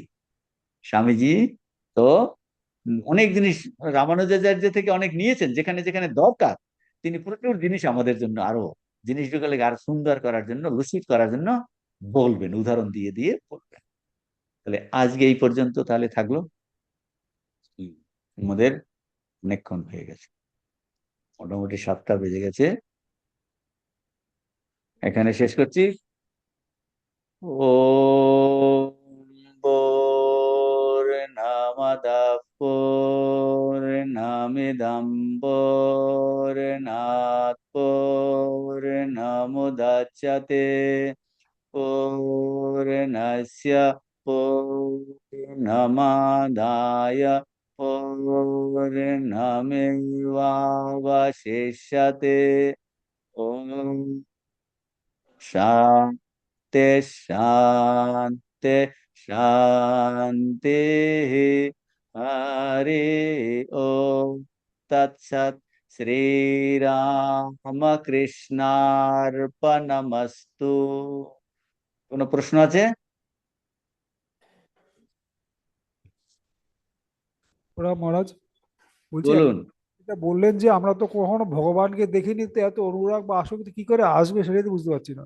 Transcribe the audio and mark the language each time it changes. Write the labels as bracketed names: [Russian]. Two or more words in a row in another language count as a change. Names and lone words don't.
[Bangla] স্বামীজি তো অনেক জিনিস রামানুজাচার্য থেকে অনেক নিয়েছেন, যেখানে যেখানে দরকার তিনি প্রচুর জিনিস আমাদের জন্য আরো জিনিসগুলোকে আরো সুন্দর করার জন্য, লুসিড করার জন্য বলবেন, উদাহরণ দিয়ে দিয়ে বলবেন। তাহলে আজকে এই পর্যন্ত তাহলে থাকলো। আমাদের অনেকক্ষণ হয়ে গেছে, মোটামুটি 7টা বেজে গেছে, এখানে শেষ করছি। [Sanskrit] पूर्णमदः पूर्णमिदं पूर्णात् पूर्णमुदच्यते पूर्णस्य पूर्णमादाय पूर्णमेवावशिष्यते। ॐ शान्ति शान्ति शान्ति। हरि ओम तत्सत्। শ্রীরামকৃষ্ণার্পণমস্তু। [Bangla] কোনো প্রশ্ন আছে? ওরা মহারাজ বলছি, বলুন। এটা বললেন যে আমরা তো কখনো ভগবানকে দেখিনি, তো এত অনুরাগ বা আসক্তি কি করে আসবে সেটাই তো বুঝতে পারছি না